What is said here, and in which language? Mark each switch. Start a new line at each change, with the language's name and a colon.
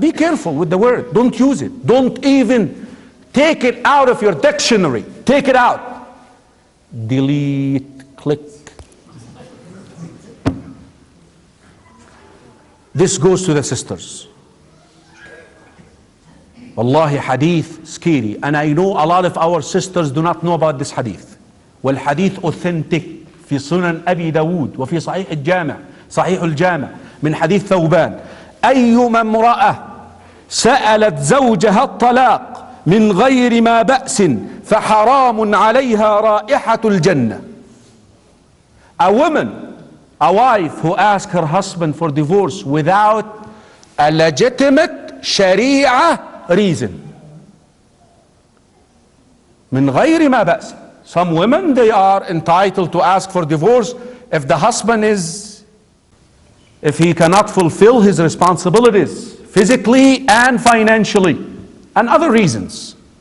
English: Be careful with the word. Don't use it. Don't even take it out of your dictionary. Take it out. Delete. Click. This goes to the sisters. Wallahi, hadith scary. And I know a lot of our sisters do not know about this hadith.
Arabic: والحديث
English: authentic
Arabic: في سنن أبي داود وفي صحيح الجامع صحيح الجامع من حديث ثوبان. أيما امرأة سألت زوجها الطلاق من غير ما بأس فحرام عليها رائحة الجنة.
English: A woman, a wife who asks her husband for divorce without a legitimate Sharia reason.
Arabic: من غير ما بأس.
English: Some women, they are entitled to ask for divorce if the husband if he cannot fulfill his responsibilities physically and financially and other reasons.